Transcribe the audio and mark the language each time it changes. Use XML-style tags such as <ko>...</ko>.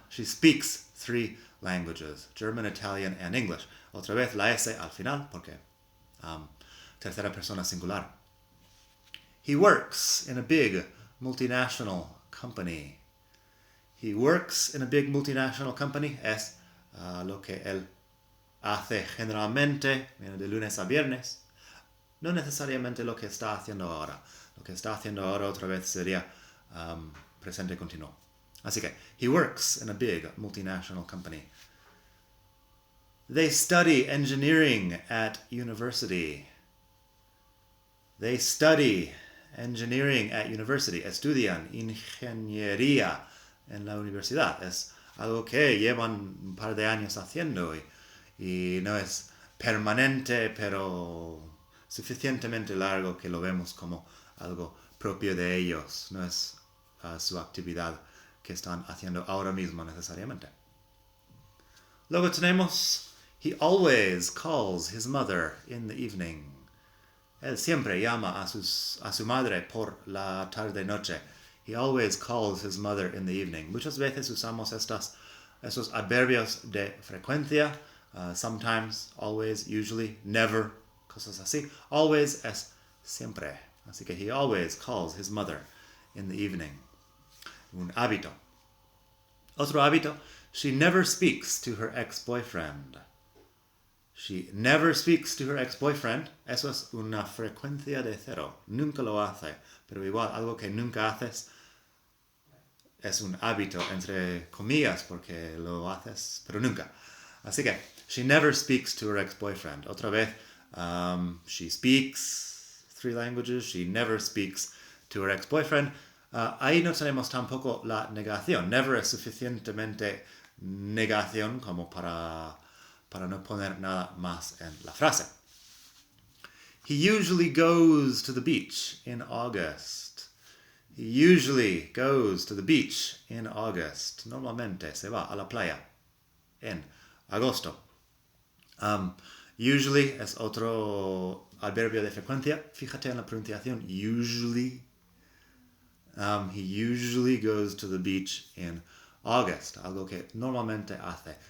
<en>She speaks 3 languages, German, Italian, and English.</en> <es>Otra vez la S al final, porque tercera persona singular.</es> <en>He works in a big multinational company. He works in a big multinational company</en> <es>es lo que él hace generalmente, de lunes a viernes, no necesariamente lo que está haciendo ahora. Lo que está haciendo ahora otra vez sería presente continuo. Así que,</es> <en>he works in a big multinational company. They study engineering at university. They study engineering at university.</en> <es>Estudian ingeniería en la universidad. Es algo que llevan un par de años haciendo y no es permanente, pero suficientemente largo que lo vemos como algo propio de ellos. No es su actividad que están haciendo ahora mismo necesariamente. Luego tenemos,</es> <en>he always calls his mother in the evening.</en> <es>Él siempre llama a su madre por la tarde-noche.</es> <en>He always calls his mother in the evening.</en> <es>Muchas veces usamos esos adverbios de frecuencia.</es> <en>Sometimes, always, usually, never,</en> <es>cosas así. Always es siempre. Así que</es> <en>he always calls his mother in the evening.</en> <es>Un hábito. Otro hábito.</es> <en>She never speaks to her ex-boyfriend. She never speaks to her ex-boyfriend.</en> <es>Eso es una frecuencia de cero. Nunca lo hace. Pero igual, algo que nunca haces es un hábito, entre comillas, porque lo haces, pero nunca. Así que,</es> <en>she never speaks to her ex-boyfriend.</en> <es>Otra vez,</es> <en>she speaks 3 languages. She never speaks to her ex-boyfriend.</en> <es>Ahí no tenemos tampoco la negación. Never es suficientemente negación como para no poner nada más en la frase.</es> <en>He usually goes to the beach in August. He usually goes to the beach in August.</en> <es>Normalmente se va a la playa en agosto. Usually es otro adverbio de frecuencia. Fíjate en la pronunciación.</es> <en>Usually. He usually goes to the beach in August,</en> <es>algo que normalmente hace.</es>